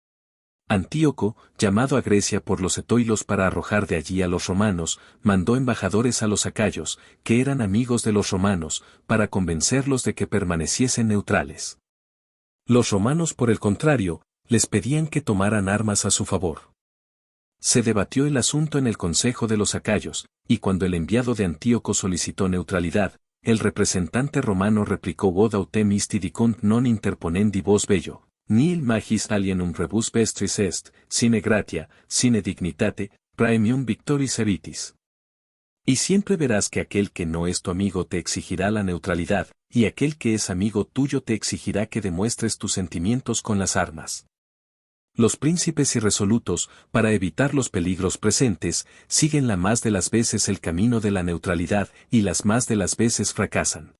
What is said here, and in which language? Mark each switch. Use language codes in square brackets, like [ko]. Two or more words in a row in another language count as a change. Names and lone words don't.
[es] Antíoco, llamado a Grecia por los etoilos para arrojar de allí a los romanos, mandó embajadores a los acayos, que eran amigos de los romanos, para convencerlos de que permaneciesen neutrales. Los romanos, por el contrario, les pedían que tomaran armas a su favor. Se debatió el asunto en el consejo de los acayos, y cuando el enviado de Antíoco solicitó neutralidad, el representante romano replicó [la] vod autem isti dicunt non interponendi vos bello. Nihil magis alienum rebus vestris est, sine gratia, sine dignitate, praemium victoris eritis. [es] Y siempre verás que aquel que no es tu amigo te exigirá la neutralidad, y aquel que es amigo tuyo te exigirá que demuestres tus sentimientos con las armas. Los príncipes irresolutos, para evitar los peligros presentes, siguen la más de las veces el camino de la neutralidad y las más de las veces fracasan.